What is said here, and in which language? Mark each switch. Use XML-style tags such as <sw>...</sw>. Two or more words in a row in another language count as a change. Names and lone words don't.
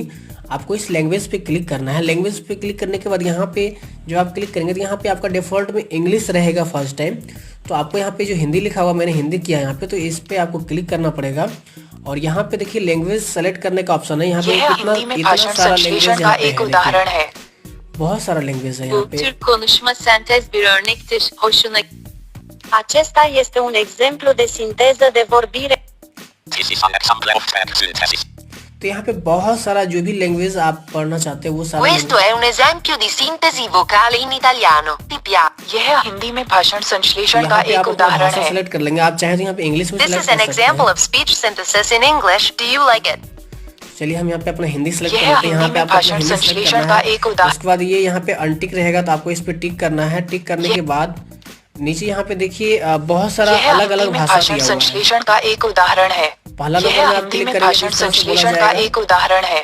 <hi>आपको इस लैंग्वेज पे क्लिक करना है। लैंग्वेज पे क्लिक करने के बाद यहाँ पे जो आप क्लिक करेंगे तो यहाँ पे आपका डिफॉल्ट में इंग्लिश रहेगा</hi> <en>first time.</en> <hi>तो आपको यहाँ पे जो हिंदी लिखा हुआ, मैंने हिंदी किया यहाँ पे, तो इस पे आपको क्लिक करना पड़ेगा। और यहाँ पे देखिए लैंग्वेज सेलेक्ट करने का ऑप्शन है। यहाँ पे इतना सारा लैंग्वेज एक उदाहरण है, बहुत सारा लैंग्वेज है यहाँ पे।</hi> <tr>Türk konuşma sentez bir örnektir. Hoşuna.</tr> <ro>Acesta este un exemplu de sinteză de vorbire.</ro> <hi>तो यहाँ पे बहुत सारा जो भी लैंग्वेज आप पढ़ना चाहते हैं वो सारा।</hi> <it>Questo è un esempio di sintesi vocale in italiano. Ti piace?</it> <hi>यह हिंदी में भाषण संश्लेषण का एक उदाहरण है। सेलेक्ट कर लेंगे, आप चाहे तो यहाँ पे इंग्लिश में</hi> <en>This is an example of speech synthesis in English. Do you like it?</en> <hi>चलिए हम यहाँ पे अपना हिंदी सेलेक्ट करते हैं। यहाँ पे आपको भाषण संश्लेषण का एक उदाहरण। उसके बाद ये यहाँ पे अनटिक रहेगा, तो आपको इस पे टिक करना है। टिक करने के बाद नीचे यहाँ पे देखिए बहुत सारा अलग अलग भाषा दिया हुआ है। संश्लेषण का एक उदाहरण है। पहला नंबर में आप क्लिक करेंगे, भाषण संश्लेषण का एक उदाहरण है।</hi>